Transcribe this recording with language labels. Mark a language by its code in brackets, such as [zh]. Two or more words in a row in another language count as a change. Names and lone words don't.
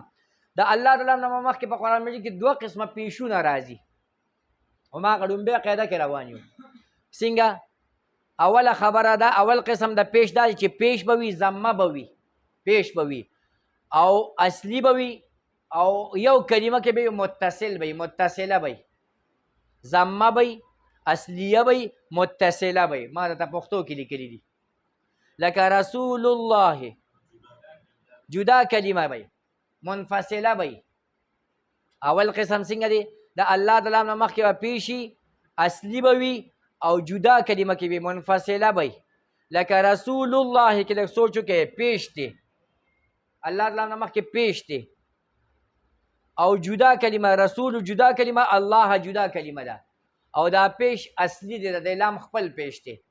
[ps] د الله د لام نه مخکې په قرآن مجید کې دوه قسمه پیشونه راځي، هماغه ډومبۍ قاعده کې روان یو. څنګه؟ اوله خبره ده، اول قسم د پیش دا چې پیش به وي ضمه به وي، پیش به وي او اصلي به وي، او یو کلمه کې به متصل به متصله به ضمه به اصلیه به متصله به، ما درته پښتو کې لیکلي دي لکه رسول الله جدا کلمه به منفصله به. اول قسم څنګه دی؟ د الله د لام نه مخکې به پیشي اصلي به وي او جدا کلمه کې به منفصله به، لکه رسول الله کې لږ سوچ وکړئ پیش دی الله د لام نه مخکې پیش دی، او جدا کلمه رسول جدا کلمه الله جدا کلمه ده، او دا پیش اصلي دی د لام خپل پیش دی.